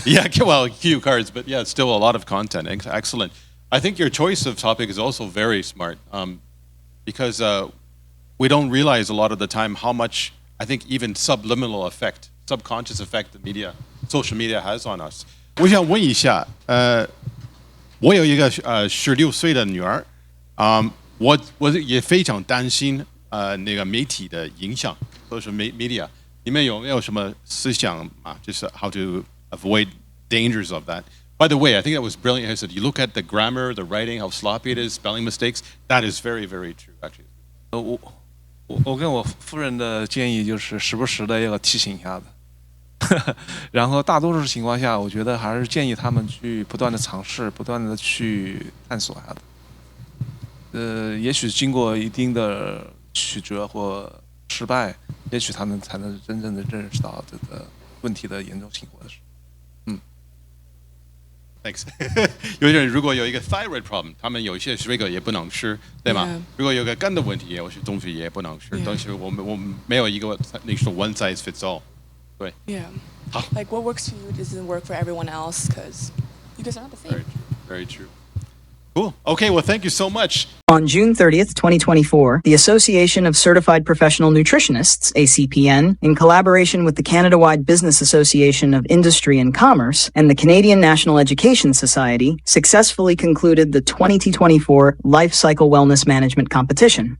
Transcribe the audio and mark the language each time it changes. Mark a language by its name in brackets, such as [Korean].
[English] Yeah, well, cue cards, but yeah, it's still a lot of content. Excellent. I think your choice of topic is also very smart because we don't realize a lot of the time how much, I think, even subliminal effect, subconscious effect the social media has on us. [Chinese] 我想问一下，我有一个16岁的女儿，我也非常担心那个媒体的影响， [English] social media， [Chinese] 你们有没有什么思想啊？就是 [English] how to avoid dangers of that. By the way, I think that was brilliant. I said, you look at the grammar, the writing, how sloppy it is, spelling mistakes. That is very, very true, actually. [Chinese] 我跟我夫人的建议就是时不时的要提醒一下的，然后大多数情况下，我觉得还是建议他们去不断的尝试，不断的去探索一下的。也许经过一定的曲折或失败，也许他们才能真正的认识到这个问题的严重性或者是。 [English] Thanks [Chinese] 有些人如果有一个 [English] thyroid problem， [Chinese] 他们有一些水果也不能吃，对吗？ [English] Yeah. [Chinese] 如果有个肝的问题，有些东西也不能吃。但是我们没有一个那说 [English] one size fits all。 [Chinese] 对。 [English] Yeah. [Chinese] 好。 [English] Like what works for you doesn't work for everyone else because you guys are not the same. Very true. Cool. Okay. Well, thank you so much. On June 30th, 2024, the Association of Certified Professional Nutritionists, ACPN, in collaboration with the Canada-wide Business Association of Industry and Commerce and the Canadian National Education Society, successfully concluded the 2024 Life Cycle Wellness Management Competition.